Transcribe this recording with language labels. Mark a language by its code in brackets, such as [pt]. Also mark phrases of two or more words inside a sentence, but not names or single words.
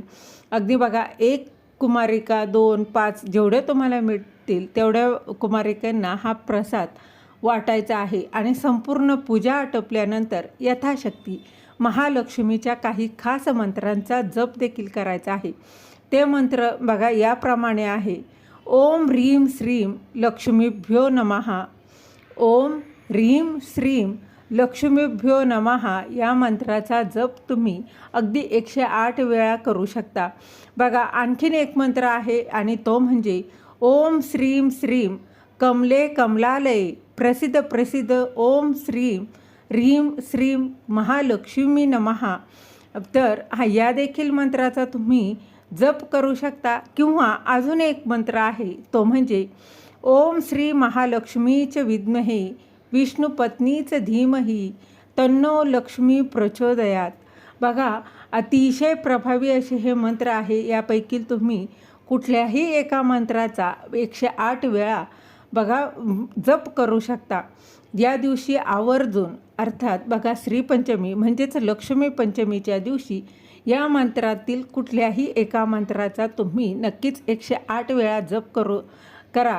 [mr] अगदी बघा 1 कुमारिका 2 5 जेवढे तुम्हाला मिळतील तेवढ्या कुमारिकांना हा प्रसाद वाटायचा आहे. आणि संपूर्ण पूजा आटोपल्यानंतर यथाशक्ती महालक्ष्मीच्या काही खास मंत्रांचा जप देखील करायचा आहे. ते मंत्र बघा याप्रमाणे आहे. [sa] ओम ह्रीं श्रीं लक्ष्मीभ्यो नमः. ओम ह्रीं श्रीं लक्ष्मीभ्यो नमः [mr] या मंत्राचा जप तुम्ही अगदी 108 वेळा करू शकता. बघा आणखीन एक मंत्र आहे आणि तो म्हणजे [sa] ओम श्रीं श्रीं कमले कमलालये प्रसिद्ध प्रसिद्ध ओम श्रीं ह्रीं श्रीं महालक्ष्मी नमः. [mr] तर या देखील मंत्राचा तुम्ही जप करू शकता. किंवा अजून एक मंत्र आहे तो म्हणजे [sa] ओम श्री महालक्ष्मीच विद्महे विष्णुपत्नीच धीमही तन्नो लक्ष्मी प्रचोदयात. [mr] बघा अतिशय प्रभावी असे हे मंत्र आहे. यापैकी तुम्ही कुठल्याही एका मंत्राचा 108 वेळा बघा जप करू शकता. या दिवशी आवर्जून अर्थात बघा श्रीपंचमी म्हणजेच लक्ष्मी पंचमीच्या दिवशी या मंत्रातील कुठल्याही एका मंत्राचा तुम्ही नक्कीच 108 वेळा जप करा.